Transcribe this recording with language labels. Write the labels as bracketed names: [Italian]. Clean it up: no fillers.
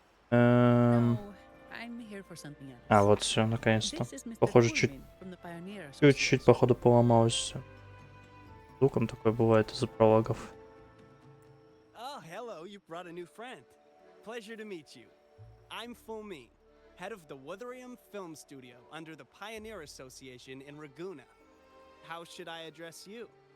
[English] No, I'm here for something else. [Russian] А, вот все, наконец-то. [English] This is Mr. [Russian] Похоже, [English] Fulmin from the Pioneer [Russian] чуть-чуть, походу, поломалось все. Звуком такое бывает из-за прологов. [English] Oh, hello, you brought a new friend. Pleasure to meet you. I'm Fulmin, head of the Wutherium Film Studio under the Pioneer Association in Raguna. How should I address you?